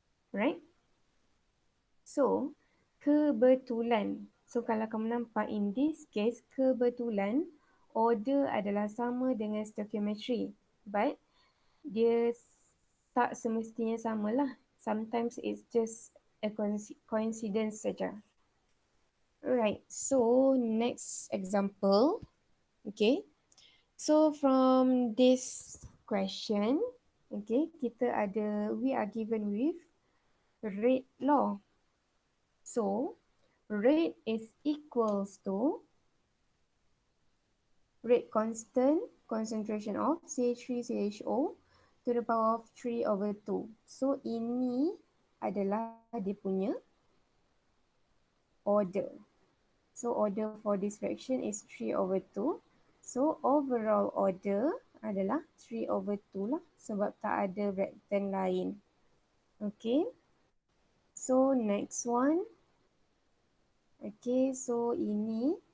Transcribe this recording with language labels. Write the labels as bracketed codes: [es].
[en] Right? So, [ms] kebetulan. So, kalau kamu nampak [en] in this case, [ms] kebetulan order adalah sama dengan stoichiometry. But, dia tak semestinya samalah. [en] Sometimes it's just a coincidence [ms] saja. [en] Alright, so next example. Okay. So from this question, okay, we are given with rate law. So rate is equals to rate constant concentration of CH3CHO to the power of 3 over 2. [ms] So ini adalah dia punya order. [en] So order for this fraction is 3 over 2. So overall order [ms] adalah [en] 3 over 2 [ms] lah sebab tak ada [en] reactant [ms] lain. [en] Okay. So next one. Okay, so ini.